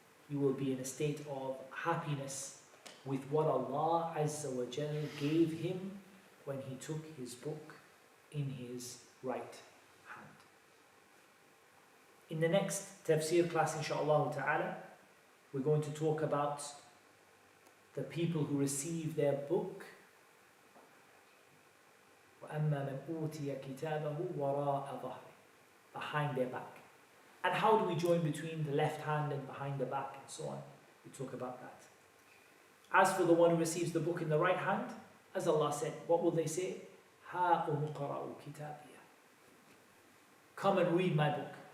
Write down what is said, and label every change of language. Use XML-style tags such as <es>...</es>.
<en>You will be in a state of happiness with what Allah Azza wa Jal gave him when he took his book in his right hand. In the next tafsir class, inshaAllah ta'ala, we're going to talk about the people who receive their book.</en> <ar>وَأَمَّا مَنْ أُوتِيَ كِتَابَهُ وَرَاءَ ظَهْرِهِ,</ar> <en>behind their back. And how do we join between the left hand and behind the back and so on? We talk about that. As for the one who receives the book in the right hand, as Allah said, what will they say?</en> <ar>هَا أُمُقَرَأُ كِتَابِيَ,</ar> <en>come and read my book.</en>